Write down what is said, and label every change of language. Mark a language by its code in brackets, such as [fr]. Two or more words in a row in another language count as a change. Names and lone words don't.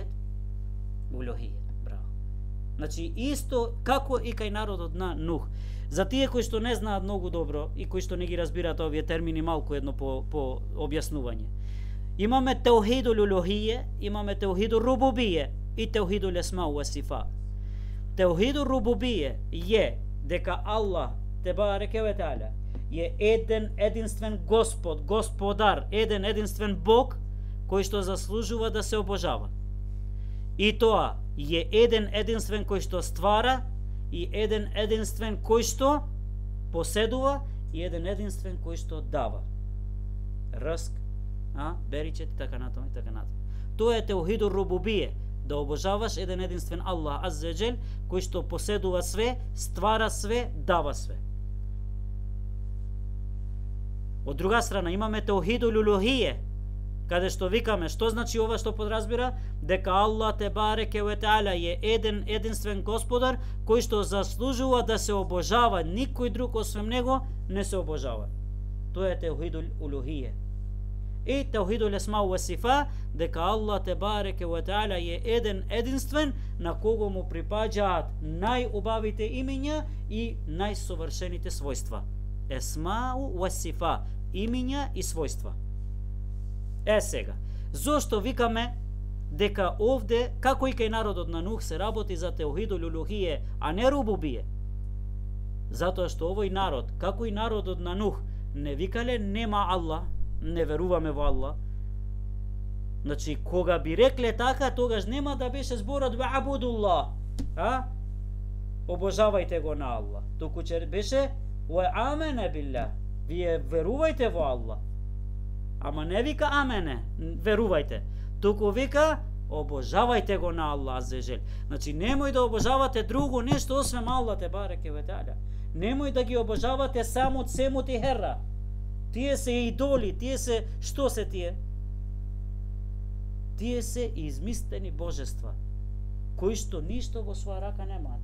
[mk] Улухијет, браво. Значи исто како и кај народот на Нух. За тие кои што не знаат многу добро и кои што не ги разбираат овие термини, малку едно по објаснување. Имаме [ar] توحيد الألوهية, [mk] имаме [ar] توحيد الربوبية [mk] и [ar] توحيد الأسماء والصفات. توحيد الربوبية [mk] е дека [ar] الله تبارك وتعالى [mk] е еден единствен Господ, Господар, еден единствен Бог кој што заслужува да се обожава. И тоа е еден единствен кој што ствара, и еден единствен кој што поседува, и еден единствен кој што дава. Рск, беричет и така натаму. Тоа е [ar] توحيد الربوبية, [mk] да обожаваш еден единствен [ar] الله عز وجل, [mk] кој што поседува све, ствара све, дава све. Од друга страна имаме [ar] توحيد الألوهية, [mk] каде што викаме, што значи ова што подразбира? Дека [ar] الله تبارك وتعالى [mk] е еден единствен Господар кој што заслужува да се обожава, никој друг освен него не се обожава. Тоа е [ar] توحيد الألوهية. И توحيد الأسماء والصفات, [mk] дека [ar] الله تبارك وتعالى [mk] е еден единствен на кого му припаѓаат најубавите имиња и најсовршените својства. [ar] الأسماء والصفات, [mk] имиња и својства. Сега, зошто викаме дека овде, како и кај народот на Нух, се работи за [ar] توحيد الألوهية, [mk] а не рубубије? Затоа што овој народ, како и народот на Нух, не викале нема Аллах, не веруваме во Аллах. Значи, кога би рекле така, тогаш нема да беше зборот [ar] واعبدوا الله, [mk] обожавајте го на Аллах. Туку че беше [ar] وآمنوا بالله, [mk] вие верувајте во Аллах. Ама не вика амене, верувајте. Туку вика обожавајте го на [ar] الله عز وجل. [mk] Значи немој да обожавате друго нешто освен [ar] الله تبارك وتعالى. [mk] Немој да ги обожавате Самут, Семут и Херра. Тие се идоли, тие се, што се тие? Тие се измислени божества, кои што ништо во своја рака немаат.